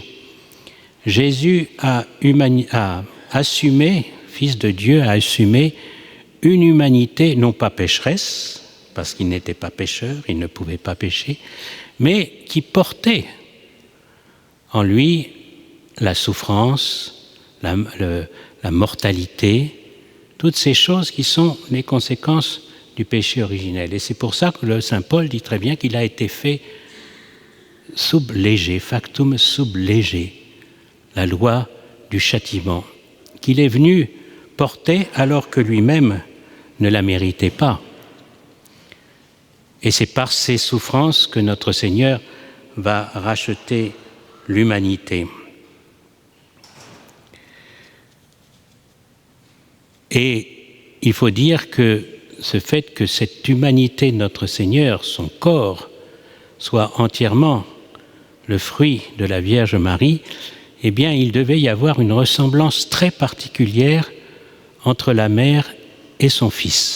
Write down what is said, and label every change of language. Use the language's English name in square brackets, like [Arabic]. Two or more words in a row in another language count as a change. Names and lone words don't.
[French] Jésus a assumé, Fils de Dieu, a assumé une humanité non pas pécheresse, parce qu'il n'était pas pécheur, il ne pouvait pas pécher, mais qui portait en lui la souffrance, la mortalité, toutes ces choses qui sont les conséquences du péché originel. Et c'est pour ça que le Saint Paul dit très bien qu'il a été fait [Latin] sub lege, factum sub lege, [French] la loi du châtiment, qu'il est venu portait alors que lui-même ne la méritait pas. Et c'est par ces souffrances que notre Seigneur va racheter l'humanité. Et il faut dire que ce fait que cette humanité de notre Seigneur, son corps, soit entièrement le fruit de la Vierge Marie, eh bien, il devait y avoir une ressemblance très particulière entre la mère et son Fils.